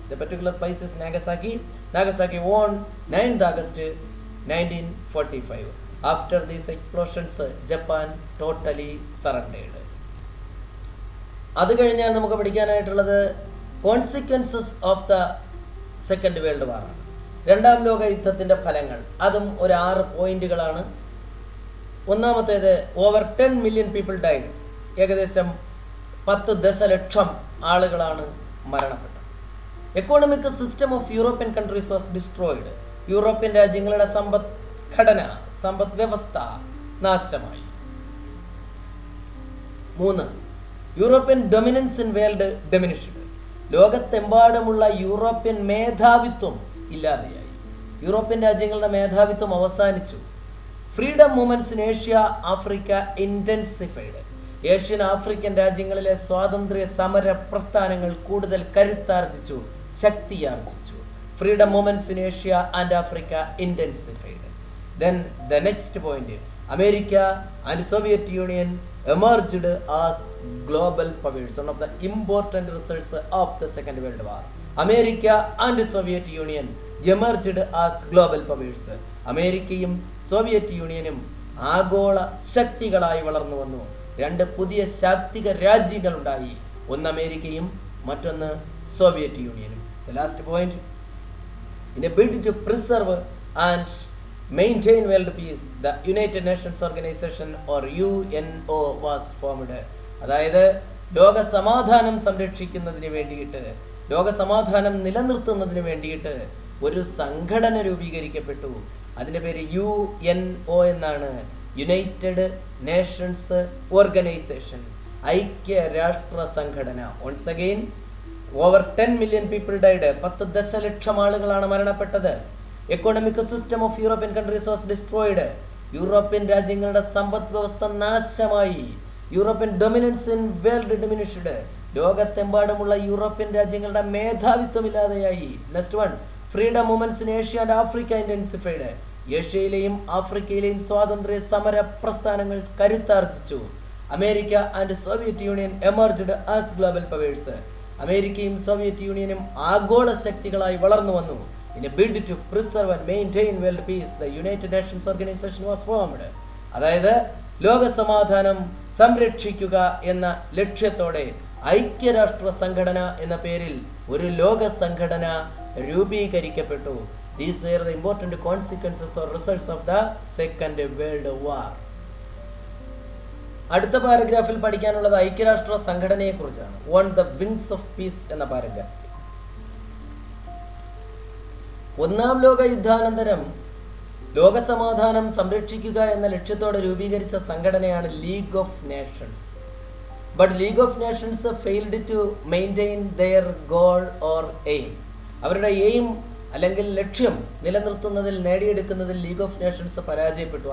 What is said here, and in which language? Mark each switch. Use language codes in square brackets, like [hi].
[en] The particular place is Nagasaki. Nagasaki on 9th August 1945. After these explosions, Japan totally surrendered. [ml] അത് കഴിഞ്ഞാൽ നമുക്ക് പഠിക്കാനായിട്ടുള്ളത് consequences of the second world war ആണ്. രണ്ടാം ലോക യുദ്ധത്തിൻ്റെ ഫലങ്ങൾ. അതും ഒരു 6 പോയിന്റുകളാണ്. ഒന്നാമത്തേത്, [en] Over 10 million people died. [ml] ഏകദേശം 10 ദശലക്ഷം ആളുകളാണ് മരണപ്പെട്ടത്. [en] Economic system of European countries was destroyed. [ml] European രാജ്യങ്ങളുടെ സമ്പദ് വ്യവസ്ഥ നാശമായി. [en] 3, European dominance in world diminished. [ml] ലോകത്തെമ്പാടുമുള്ള European മേധാവിത്വം ഇല്ലാതെയായി. യൂറോപ്യൻ രാജ്യങ്ങളുടെ മേധാവിത്വം അവസാനിച്ചു. [en] Freedom movements in Asia Africa intensified. [ml] Asian African രാജ്യങ്ങളിലെ സ്വാതന്ത്ര്യ സമര പ്രസ്ഥാനങ്ങൾ കൂടുതൽ കരുത്താർജിച്ചു, ശക്തിയാർജിച്ചു. [en] Freedom movements in Asia and Africa intensified. Then the next point, America and Soviet Union emerged as global powers. One of the important results of the Second World War. America and Soviet Union emerged as global powers. [ml] അമേരിക്കയും Soviet യൂണിയനും ആഗോള ശക്തികളായി വളർന്നു വന്നു. 2 പുതിയ ശാക്തിക രാജ്യങ്ങളുണ്ടായി. ഒന്ന് അമേരിക്കയും മറ്റൊന്ന് Soviet യൂണിയനും. [en] The last point, in a bid to preserve and maintain world peace, the United Nations Organization or UNO was formed. [ml] അതായത് ലോക സമാധാനം സംരക്ഷിക്കുന്നതിന് വേണ്ടിയിട്ട്, ലോക സമാധാനം നിലനിർത്തുന്നതിന് വേണ്ടിയിട്ട് ഒരു സംഘടന രൂപീകരിക്കപ്പെട്ടു. അതിൻ്റെ പേര് UNO എന്നാണ്. യുണൈറ്റഡ് നേഷൻസ് ഓർഗനൈസേഷൻ, ഐക്യരാഷ്ട്ര സംഘടന. [en] Once again, over 10 million people died. [ml] 10 ദശലക്ഷം ആളുകളാണ് മരണപ്പെട്ടത്. [en] Economic system of European countries was destroyed. [ml] European രാജ്യങ്ങളുടെ സമ്പദ് വ്യവസ്ഥ നാശമായി. [en] European dominance in world diminished. [ml] ലോകത്തെമ്പാടുമുള്ള European രാജ്യങ്ങളുടെ മേധാവിത്വം ഇല്ലാതെയായി. [en] Next one, freedom movements in Asia and Africa intensified. [ml] ഏഷ്യയിലെയും ആഫ്രിക്കയിലെയും സ്വാതന്ത്ര്യ സമര പ്രസ്ഥാനങ്ങൾ കരുത്താർജിച്ചു. [en] America and Soviet Union emerged as global powers. [ml] അമേരിക്കയും സോവിയറ്റ് യൂണിയനും ആഗോള ശക്തികളായി വളർന്നു വന്നു. [en] In a bid to preserve and maintain world peace, the United Nations Organization was formed. [ml] അതായത് ലോക സമാധാനം സംരക്ഷിക്കുക എന്ന ലക്ഷ്യത്തോടെ ഐക്യരാഷ്ട്ര സംഘടന എന്ന പേരിൽ ഒരു ലോക സംഘടന രൂപീകരിക്കപ്പെട്ടു. [en] These were the important consequences or results of the Second World War. [ml] അടുത്ത പാരഗ്രാഫിൽ പഠിക്കാനുള്ളത് ഐക്യരാഷ്ട്ര സംഘടനയെ കുറിച്ചാണ്. On the Wings of Peace എന്ന പാരഗ്രാഫ്. ഒന്നാം ലോക യുദ്ധാനന്തരം ലോകസമാധാനം സംരക്ഷിക്കുക എന്ന ലക്ഷ്യത്തോടെ രൂപീകരിച്ച സംഘടനയാണ് league of Nations. [en] But league of nations failed to maintain their goal or aim. [ml] അവരുടെ എയിം അല്ലെങ്കിൽ ലക്ഷ്യം നിലനിർത്തുന്നതിൽ, നേടിയെടുക്കുന്നതിൽ ലീഗ് ഓഫ് നേഷൻസ് പരാജയപ്പെട്ടു.